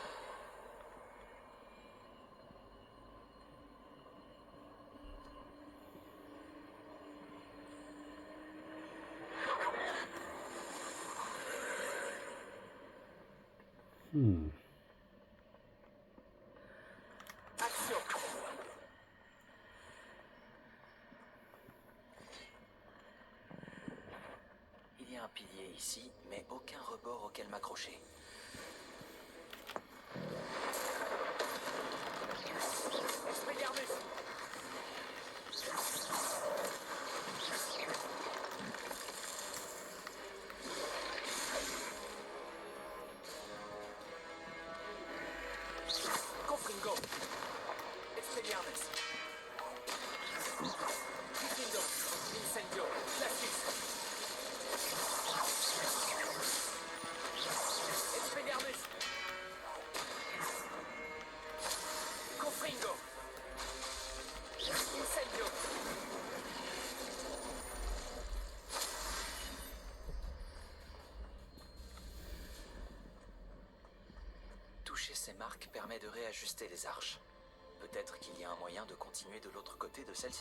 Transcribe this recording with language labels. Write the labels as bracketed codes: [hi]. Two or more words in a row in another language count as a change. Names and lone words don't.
[fr] Hmm. Accio. Il y a un pilier ici, mais aucun rebord auquel m'accrocher. Expelliarmus. Confringo. Expelliarmus. Diffindo. Incendio. Flatus. Expelliarmus. Confringo. Incendio. Toucher ces marques permet de réajuster les arches. Peut-être qu'il y a un moyen de continuer de l'autre côté de celle-ci.